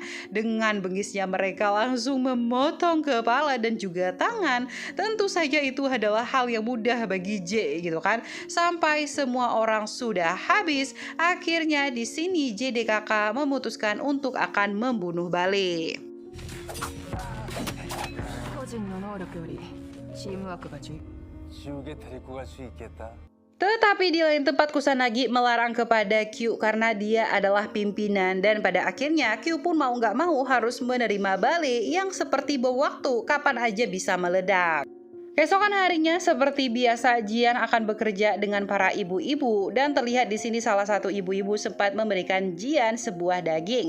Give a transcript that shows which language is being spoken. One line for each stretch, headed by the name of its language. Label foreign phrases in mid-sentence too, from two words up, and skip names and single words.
Indonesian: Dengan bengisnya mereka langsung memotong kepala dan juga tangan. Tentu saja itu adalah hal yang mudah bagi J gitu kan. Sampai semua orang sudah habis, akhirnya di sini JDKK memutuskan untuk akan membunuh Bali.
Japanese: 個人の能力よりチームワークが重要
Korean: 지옥에 데리고 갈 수 있겠다.
Indonesian: Tetapi di lain tempat Kusanagi melarang kepada Q karena dia adalah pimpinan, dan pada akhirnya Q pun mau nggak mau harus menerima Bali yang seperti bom waktu, kapan aja bisa meledak. Keesokan harinya seperti biasa Jian akan bekerja dengan para ibu-ibu, dan terlihat di sini salah satu ibu-ibu sempat memberikan Jian sebuah daging.